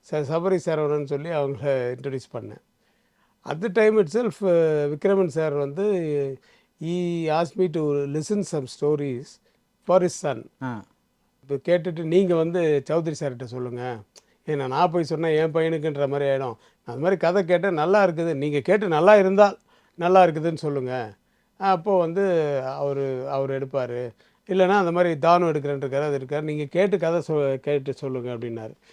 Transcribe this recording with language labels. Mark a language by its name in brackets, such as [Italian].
[Tamil] சபரி சரவணன் சொல்லி அவங்கள இன்ட்ரடியூஸ் பண்ணேன். [English] At the time itself, Vikraman sir he asked me to listen some stories for his son. [Tamil] இப்போ கேட்டுட்டு நீங்கள் சௌத்ரி சார்கிட்ட சொல்லுங்கள், ஏன்னா நான் போய் சொன்னேன் என் பையனுக்குன்ற மாதிரி ஆகிடும். அது மாதிரி கதை கேட்டேன், நல்லா இருக்குது, நீங்கள் கேட்டு நல்லா இருந்தால் நல்லா இருக்குதுன்னு சொல்லுங்கள். அப்போது அவர் எடுப்பார். இல்லைனா அந்த மாதிரி தானம் எடுக்கிறேன்ருக்காரு, அது இருக்கார், நீங்கள் கேட்டு கதை கேட்டு சொல்லுங்கள் அப்படின்னாரு.